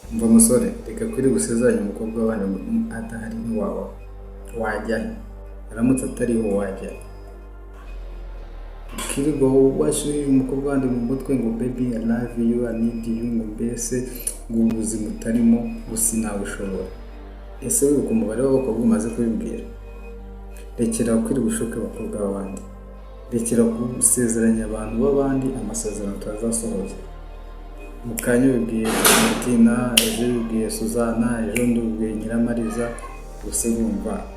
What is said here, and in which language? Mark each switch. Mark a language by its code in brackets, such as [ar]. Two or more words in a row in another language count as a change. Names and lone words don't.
[rw] umva musore reka kwiri gusezeranya umukobwa w'abandi adahari ntiwaba wajya aramutse atariho wajya kirigo washirije umukobwa wandi mu mutwe ngo [en] baby I love you I need you [rw] ngo mbese ngo ubuzima utarimo gusa nawe ushobora ese wibuka umubare w'abakobwa umaze kubibwira rekera kwiri gushuka abakobwa b'abandi rekera gusezeranya abantu b'abandi amasezerano turazasohoza mukanya bibwiye Martina ejo bibwiye Suzana ejo ndubwiye Nyiramariza gusa bumva